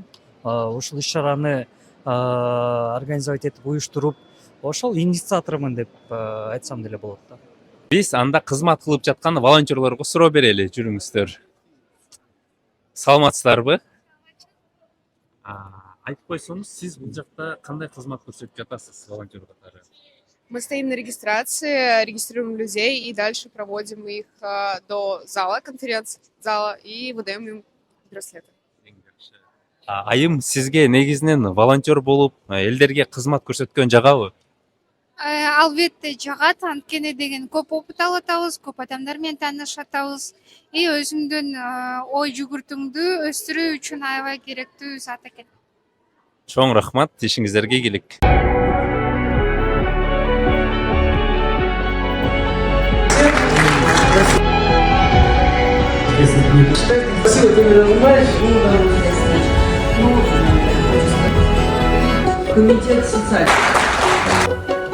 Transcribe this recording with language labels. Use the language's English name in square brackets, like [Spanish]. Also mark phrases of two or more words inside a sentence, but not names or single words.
[Kyrgyz] Ушул иш-чараны организовать этип уюштуруп, ошол инициатормун деп айтсам деле болот да. Биз анда кызмат кылып жаткан волонтерлорго суроо берели, жүрүңүздөр. Саламатсыздарбы? Айтып койсоңуз, сиз бул жакта кандай кызмат көрсөтүп жатасыз волонтер катары? [Russian] Мы стоим на регистрации, регистрируем людей и дальше проводим их до зала, конференц-зала и выдаем им браслеты. [Kyrgyz] Айым сизге негизинен волонтер болуп, элдерге кызмат көрсөткөн жагабы? Албетте жагат, анткени деген көп опыт алып атабыз, көп адамдар менен таанышып атабыз. И өзүңдүн ой жүгүртүңдү өстүрүү үчүн аябай керектүү зат экен. Чоң рахмат, ишиңиздерге ийгилик. [Russian] Спасибо, ты меня понимаешь? Комитет социальный.